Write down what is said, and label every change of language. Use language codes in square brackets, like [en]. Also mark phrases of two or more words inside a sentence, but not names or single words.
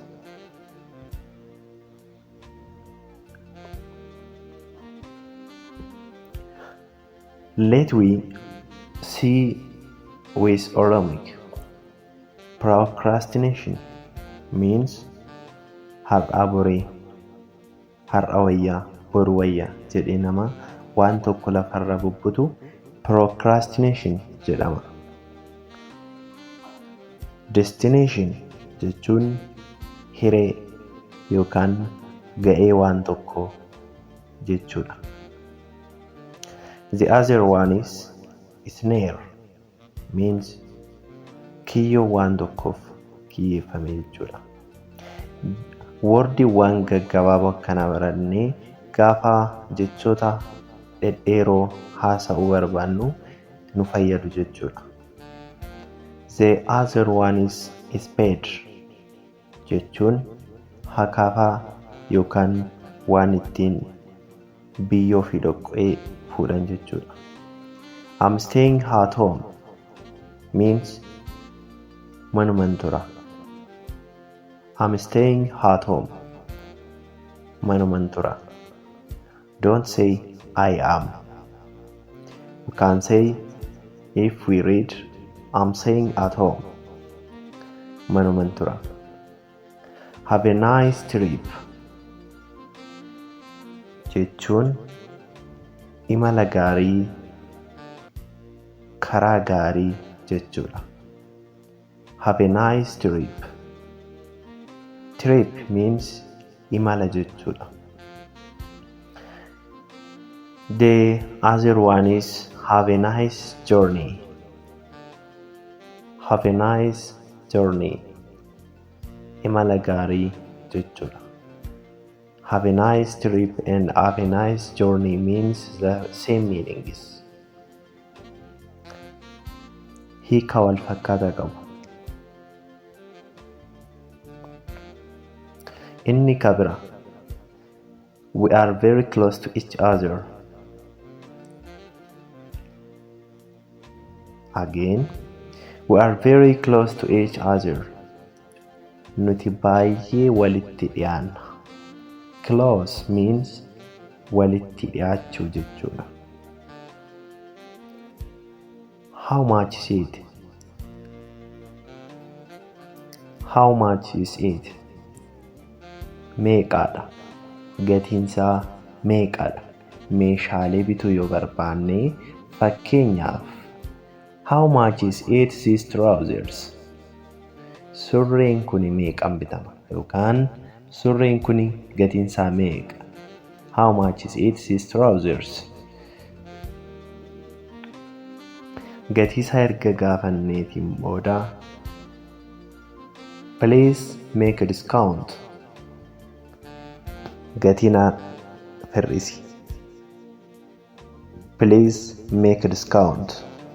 [en] Let we see with Oromoo. Procrastination means [om] har'a boree, har'a wayyaa, boru wayyaa jedhee nama waan tokko lafarra bubbutu procrastination jedhama. Destination jechuun hiree yookaan ga'ee waan tokkoo jechuudha. [en] The other one is snare, means [om] kiyyoo waan tokkoof kiyyeeffame jechuudha. Wordiiwwan gaggabaaboo akkana barannee gaafa jechoota dhedheeroo haasa'uu barbaannu nu fayyadu jechuudha. [en] The other one is spade [om] jechuun hakaafaa yookaan waan ittiin biyyoo fi dhoqqee fuudhan jechuudha. [en] I'm staying at home means [om] manuman tura. [en] I'm staying at home [om] manuman tura. [en] Don't say I am. You can say if we read I'm staying at home [om] manuman tura. [en] Have a nice trip [om] jechuun imala gaarii, karaa gaarii jechuudha. [en] Have a nice trip. Trip means [om] imala jechuudha. [en] The other one is have a nice journey. Have a nice journey. [om] Imala gaarii jechuudha. [en] Have a nice trip and have a nice journey means the same meanings. [om] Hiika wal fakkaataa qabu. Inni kabira. [en] We are very close to each other. Again, we are very close to each other. [om] Nuti baay'ee walitti dhiyaanna. [en] Close means [om] walitti dhiyaachuu jechuudha. [en] How much is it? How much is it? [om] Meeqaadha? Gatiinsaa meeqaadha? Meeshaalee bituu yoo barbaanne fakkeenyaaf [en] how much is it these trousers? [om] Surreen kuni meeqaan bitama? Yookaan surreen kuni gatiinsaa meeqa? [en] How much is it these trousers? [om] Gatiisaa erga gaafanneetiin booda [en] please make a discount. [om] Gatina hir'isi. [en] Please make a discount.